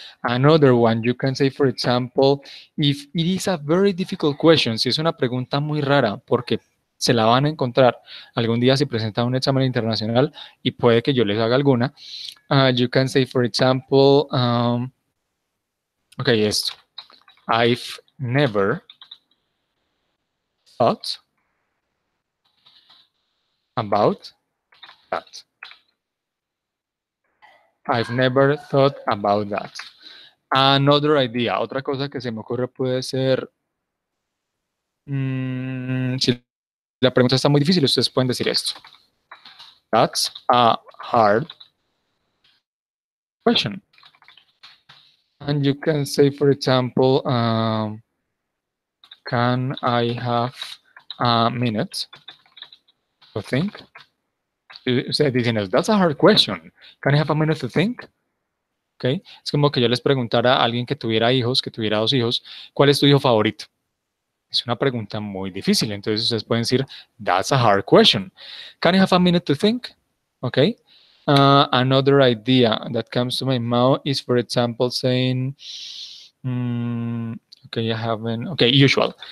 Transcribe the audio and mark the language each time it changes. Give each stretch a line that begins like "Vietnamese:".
English: Another one, you can say, for example, if it is a very difficult question,
Spanish: si es una pregunta muy rara, porque se la van a encontrar algún día si presentan un examen internacional y puede que yo les haga alguna,
English: you can say, for example, okay,
Spanish: esto.
English: I've never thought about that. I've never thought about that. Another idea,
Spanish: otra cosa que se me ocurre puede ser, si la pregunta está muy difícil, ustedes pueden decir esto.
English: That's a hard question. And you can say, for example, can I have a minute to think?
Spanish: Ustedes dicen,
English: that's a hard question. Can I have a minute to think? Okay.
Spanish: Es como que yo les preguntara a alguien que tuviera hijos, que tuviera dos hijos, ¿cuál es tu hijo favorito? Es una pregunta muy difícil, entonces ustedes pueden decir,
English: that's a hard question. Can I have a minute to think? Okay. Another idea that comes to my mouth is, for example, saying, okay, I haven't, okay, usual.